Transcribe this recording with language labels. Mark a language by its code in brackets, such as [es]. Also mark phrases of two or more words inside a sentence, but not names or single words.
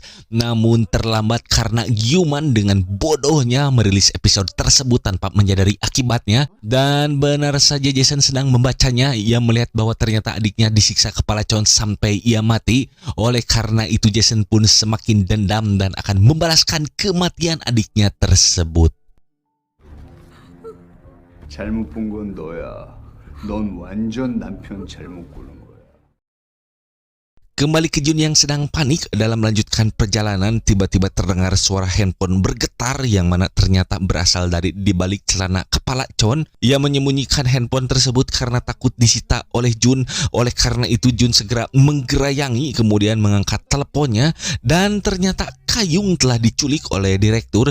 [id] Namun terlambat karena Gyuman dengan bodohnya merilis episode tersebut tanpa menyadari akibatnya. Dan benar saja Jason sedang membacanya, ia melihat bahwa ternyata adiknya disiksa kepala Chon sampai ia mati. Oleh karena itu Jason pun semakin dendam dan akan membalaskan kematian adiknya tersebut. [ko] 잘못 본 건 너야. 넌 완전 남편 잘못 고른 거야. [id] Kembali ke Jun yang sedang panik dalam melanjutkan perjalanan, tiba-tiba terdengar suara handphone bergetar yang mana ternyata berasal dari di balik celana kepala Chon. Ia menyembunyikan handphone tersebut karena takut disita oleh Jun. Oleh karena itu Jun segera menggerayangi kemudian mengangkat teleponnya, dan ternyata Kayung telah diculik oleh direktur.